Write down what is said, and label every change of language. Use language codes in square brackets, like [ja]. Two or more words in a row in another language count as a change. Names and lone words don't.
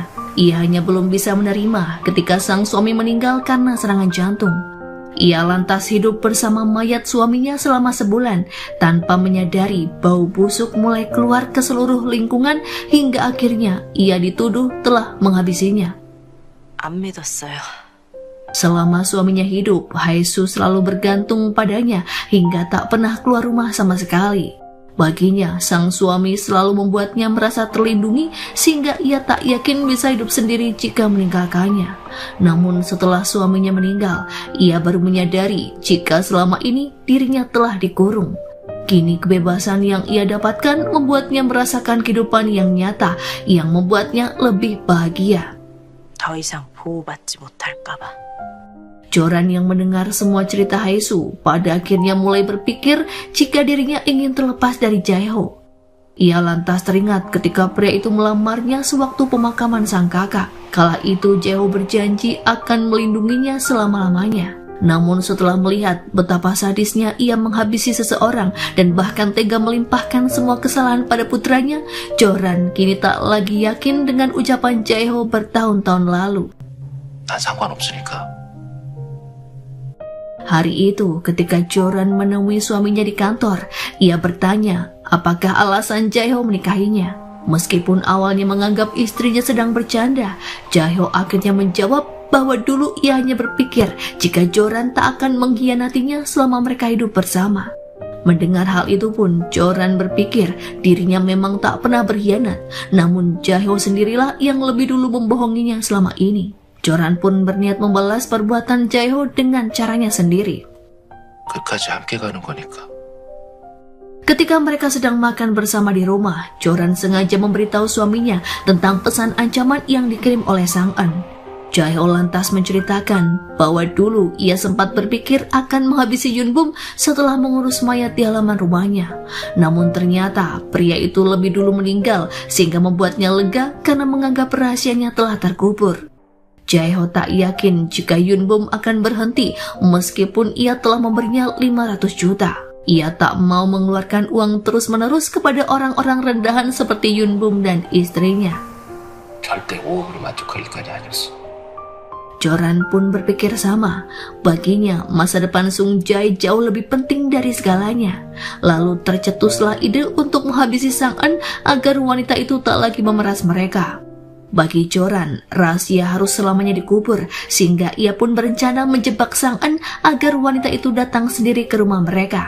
[id] Ia hanya belum bisa menerima ketika sang suami meninggal karena serangan jantung. Ia lantas hidup bersama mayat suaminya selama sebulan tanpa menyadari bau busuk mulai keluar ke seluruh lingkungan hingga akhirnya ia dituduh telah menghabisinya. [ko] 안 믿었어요. [id] Selama suaminya hidup, Hae-soo selalu bergantung padanya hingga tak pernah keluar rumah sama sekali. Baginya, sang suami selalu membuatnya merasa terlindungi sehingga ia tak yakin bisa hidup sendiri jika meninggalkannya. Namun setelah suaminya meninggal, ia baru menyadari jika selama ini dirinya telah dikurung. Kini kebebasan yang ia dapatkan membuatnya merasakan kehidupan yang nyata yang membuatnya lebih bahagia. [ko] 더 이상 보호받지 못할까 봐. [id] Joran yang mendengar semua cerita Hae-soo pada akhirnya mulai berpikir jika dirinya ingin terlepas dari Jae-ho. Ia lantas teringat ketika pria itu melamarnya sewaktu pemakaman sang kakak. Kala itu Jae-ho berjanji akan melindunginya selama-lamanya. Namun setelah melihat betapa sadisnya ia menghabisi seseorang dan bahkan tega melimpahkan semua kesalahan pada putranya, Joran kini tak lagi yakin dengan ucapan Jae-ho bertahun-tahun lalu. [ko] 난 상관없으니까. [id] Hari itu ketika Joran menemui suaminya di kantor, ia bertanya apakah alasan Jae-ho menikahinya. Meskipun awalnya menganggap istrinya sedang bercanda, Jae-ho akhirnya menjawab bahwa dulu ia hanya berpikir jika Joran tak akan mengkhianatinya selama mereka hidup bersama. Mendengar hal itu pun, Joran berpikir dirinya memang tak pernah berkhianat, namun Jae-ho sendirilah yang lebih dulu membohonginya selama ini. Joran pun berniat membalas perbuatan Jae-ho dengan caranya sendiri. [ko] 끝까지 함께 가는 거니까. [id] Ketika mereka sedang makan bersama di rumah, Joran sengaja memberitahu suaminya tentang pesan ancaman yang dikirim oleh Sang-eun. Jae-ho lantas menceritakan bahwa dulu ia sempat berpikir akan menghabisi Yunbum setelah mengurus mayat di halaman rumahnya. Namun ternyata pria itu lebih dulu meninggal sehingga membuatnya lega karena menganggap rahasianya telah terkubur. Jae-ho tak yakin jika Yunbum akan berhenti meskipun ia telah memberinya 500 juta. Ia tak mau mengeluarkan uang terus-menerus kepada orang-orang rendahan seperti Yunbum dan istrinya. [ko] 절대 5억으로 만족할 일까지 아니었어. [id] Joran pun berpikir sama. Baginya, masa depan Sung Jae jauh lebih penting dari segalanya. Lalu tercetuslah ide untuk menghabisi Sang-eun agar wanita itu tak lagi memeras mereka. Bagi Joran, rahasia harus selamanya dikubur, sehingga ia pun berencana menjebak Sang-eun agar wanita itu datang sendiri ke rumah mereka.